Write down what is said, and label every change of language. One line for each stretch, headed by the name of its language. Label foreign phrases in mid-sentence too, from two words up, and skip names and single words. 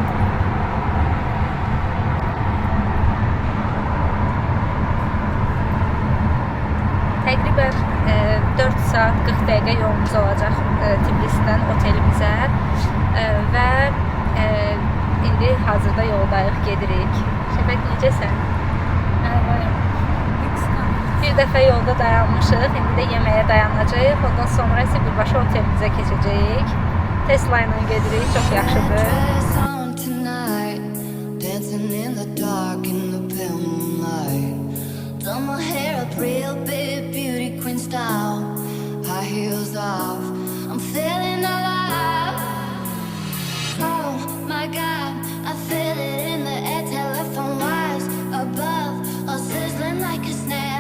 Azerbaijani: Təqribən 4 saat 40 dəqiqə yolumuz olacaq Tbilisidən otelimizə və indi hazırda yoldayıq, gedirik. Şəfək, necəsən? Bir dəfə yolda dayanmışıq, indi də yeməyə dayanacağıq. Ondan sonra isə birbaşa otelimizə keçəcəyik. Tesla ilə gedirik, çox yaxşıdır.
English: Done my hair up real big, beauty queen style. High heels off, I'm feeling alive. Oh my God, I feel it in the air, telephone wires above, all sizzling like a snare.